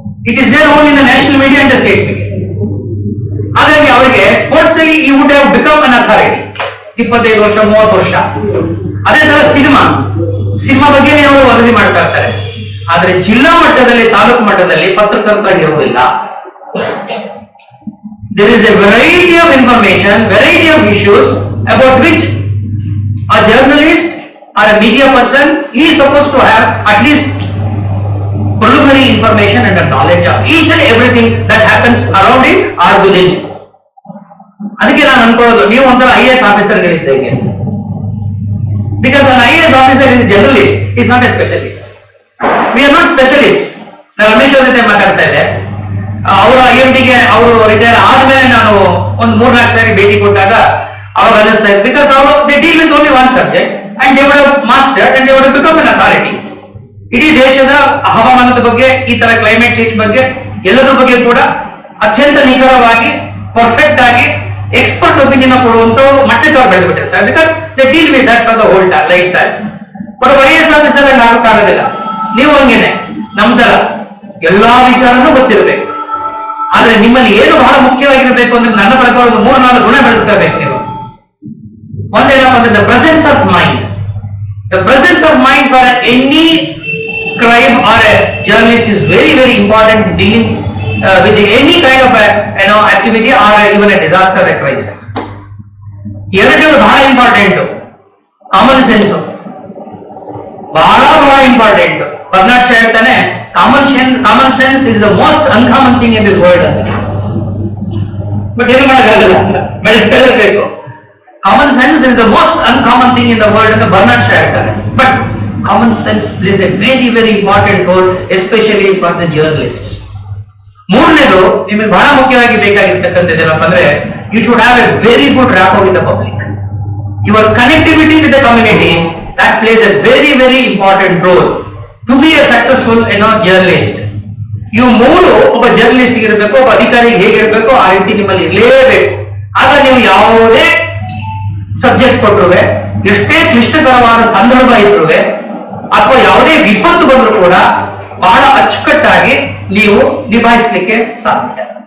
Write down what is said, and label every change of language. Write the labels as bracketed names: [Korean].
[English] It is there only in the national media and the state media. [Kannada] ಹಾಗಾಗಿ ಅವರಿಗೆ sports ಅಲ್ಲಿ ಈ [English] would have become an authority [Kannada] 25 ವರ್ಷ 30 ವರ್ಷ. ಅದೇ ತರ ಸಿನಿಮಾ ಬಗ್ಗೆ ಅವರು ವರದಿ ಮಾಡ್ತಾ ಇರ್ತಾರೆ. ಆದ್ರೆ ಜಿಲ್ಲಾ ಮಟ್ಟದಲ್ಲಿ, ತಾಲೂಕು ಮಟ್ಟದಲ್ಲಿ ಪತ್ರಕರ್ತರಾಗಿರುವುದಿಲ್ಲ. [English] There is a variety of information, variety of issues about which a journalist or a media person is supposed to have at least preliminary information and a knowledge of each and everything that happens around it or within it. [Kannada] ಅದಕ್ಕೆ ನಾನು ಅನ್ಕೊಳ್ಳೋದು, ನೀವು ಒಂಥರ IAS ಆಫೀಸರ್ಗಳಿದ್ದಂಗೆ. [English] Because an IAS officer is a generalist, he is not a specialist. We are not specialists. [Kannada] ನಾನು ರಮೇಶ್ ಅವ್ರ ಜೊತೆ ಮಾತಾಡ್ತಾ ಇದ್ದೆ. ಅವರು IMDಗೆ ಅವರು ರಿಟೈರ್ ಆದ್ಮೇಲೆ ನಾನು ಒಂದು 3-4 ಸಾರಿ ಭೇಟಿ ಕೊಟ್ಟಾಗ ಅವಾಗ ಅನ್ನಿಸ್ತಾ ಇದೆ, [English] Because ಅವರು they deal with only one subject and they would have mastered and they would have become an authority. [Kannada] ಇಡೀ ದೇಶದ ಹವಾಮಾನದ ಬಗ್ಗೆ, ಈ ತರ ಕ್ಲೈಮೇಟ್ ಚೇಂಜ್ ಬಗ್ಗೆ, ಎಲ್ಲದ್ರ ಬಗ್ಗೆ ಕೂಡ ಅತ್ಯಂತ ನಿಖರವಾಗಿ, ಪರ್ಫೆಕ್ಟ್ ಆಗಿ ಎಕ್ಸ್ಪರ್ಟ್ ಒಪಿನಿಯನ್ ಕೊಡುವಂತ ಮಟ್ಟಕ್ಕೆ ಅವ್ರು ಬೆಳೆದ್ಬಿಟ್ಟಿರ್ತಾರೆ. [English] Because they deal with that for the whole life time. But [Kannada] IAS officer ಆಗಿ ಆಗೋಕ್ಕಾಗೋದಿಲ್ಲ. ನೀವು ಹಂಗೇನೆ ನಮ್ ತರ ಎಲ್ಲಾ ವಿಚಾರನೂ ಗೊತ್ತಿರಬೇಕು. ಆದ್ರೆ ನಿಮ್ಮಲ್ಲಿ ಏನು ಬಹಳ ಮುಖ್ಯವಾಗಿರಬೇಕು ಅಂದ್ರೆ ನನ್ನ ಪ್ರಕಾರ ಒಂದು 3-4 ಗುಣ ಬೆಳೆಸ್ಕೋಬೇಕು ನೀವು. ಒಂದೇನಪ್ಪ ಅಂದ್ರೆ [English] The presence of mind. The presence of mind for any scribe or a journalist is very, very important in dealing with any kind of activity or even a disaster or a crisis. [Kannada] ಎರಡು ಬಹಳ important. Common sense ಬಹಳ important. Bernard Shah ಹೇಳ್ತಾನೆ, [English] Common sense is the most uncommon thing in this world ಅಂತ. But [Kannada] ಏನು ಮಾಡೋಕ್ಕಾಗಲ್ಲ, ಬೆಳೆಸಲೇಬೇಕು. [English] common sense is the most uncommon thing in the world [Kannada] ಅಂತ Bernard Shah ಹೇಳ್ತಾನೆ. [English] But common sense plays a very, very important role, especially for the journalists. [Kannada] ಮೂರನೇದು ನಿಮಗೆ ಬಹಳ ಮುಖ್ಯವಾಗಿ ಬೇಕಾಗಿರ್ತಕ್ಕಂಥದ್ದು ಏನಪ್ಪ ಅಂದ್ರೆ, [English] You should have a very good rapport with the public. Your connectivity with the community, that plays a very, very important role to be a successful journalist. [Kannada] ಇವು ಮೂರು ಒಬ್ಬ journalist ಇರಬೇಕು, ಒಬ್ಬ ಅಧಿಕಾರಿಗೆ ಹೇಗಿರಬೇಕು ಆ ರೀತಿ ನಿಮ್ಮಲ್ಲಿ ಇರಲೇಬೇಕು. ಆಗ ನೀವು ಯಾವುದೇ ಸಬ್ಜೆಕ್ಟ್ ಕೊಟ್ಟರುವೆ, ಎಷ್ಟೇ ಕ್ಲಿಷ್ಟಕರವಾದ ಸಂದರ್ಭ ಇದ್ರುವೆ, ಅಥವಾ ಯಾವುದೇ ವಿಪತ್ತು ಬಂದರೂ ಕೂಡ ಬಹಳ ಅಚ್ಚುಕಟ್ಟಾಗಿ ನೀವು ನಿಭಾಯಿಸಲಿಕ್ಕೆ ಸಾಧ್ಯ.